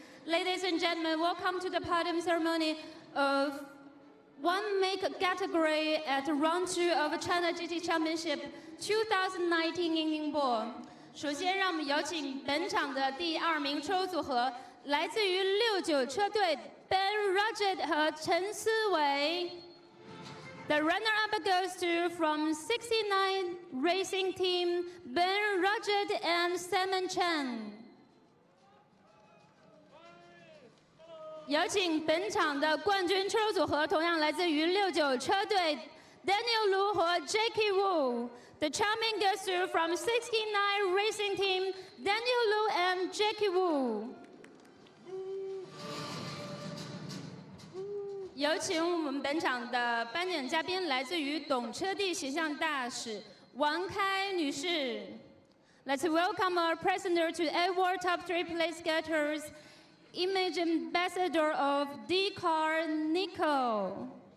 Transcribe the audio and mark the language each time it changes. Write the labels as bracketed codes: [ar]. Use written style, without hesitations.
[en] Ladies and gentlemen, welcome to the podium ceremony of one make category at round 2 of China GT Championship 2019 in Ningbo。 [zh] 首先，让我们有请本场的第2名车手组合，来自于69车队 Ben Rajat 和陈思维。 [en] The runner-up goes to from 69 Racing Team Ben Rajat and Simon Chen。 [zh] 有请本场的冠军车手组合，同样来自于69车队 Daniel Lu 和 Jackie Wu。 [en] The champion goes to from 69 Racing Team Daniel Lu and Jackie Wu。 [zh] 有请我们本场的颁奖嘉宾，来自于懂车帝形象大使王开女士。 [en] Let's welcome our president to award top 3 place getters, image ambassador of D-Car Nico。